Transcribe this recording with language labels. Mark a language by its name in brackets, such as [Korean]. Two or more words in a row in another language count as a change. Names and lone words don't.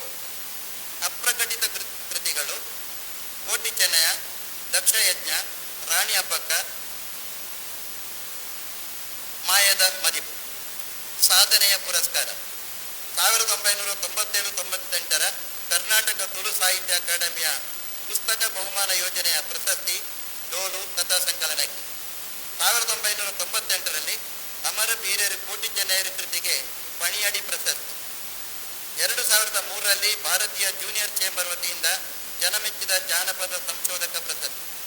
[Kannada] ಅಪ್ರಕಟಿತ ಕೃತಿಗಳು: ಕೋಟಿ ಚೆನ್ನಯ, ದಕ್ಷಯಜ್ಞ, ರಾಣಿ ಹಬ್ಬಕ್ಕ, ಮಾಯದ ಮದಿಪು. ಸಾಧನೆಯ ಪುರಸ್ಕಾರ: 1997-98 ಕರ್ನಾಟಕ ತುಳು ಸಾಹಿತ್ಯ ಅಕಾಡೆಮಿಯ ಪುಸ್ತಕ ಬಹುಮಾನ ಯೋಜನೆಯ ಪ್ರಶಸ್ತಿ ಡೋಲು ಕಥಾ ಸಂಕಲನಕ್ಕೆ. 1998 ಅಮರ ಬೀರೇರು ಕೋಟಿ ಜನಯರು ಕೃತಿಗೆ ಪಣಿಯಡಿ ಪ್ರಶಸ್ತಿ. 2003 ಭಾರತೀಯ ಜೂನಿಯರ್ ಚೇಂಬರ್ ವತಿಯಿಂದ ಜನಮೆಚ್ಚಿದ ಜಾನಪದ ಸಂಶೋಧಕ ಪ್ರಶಸ್ತಿ.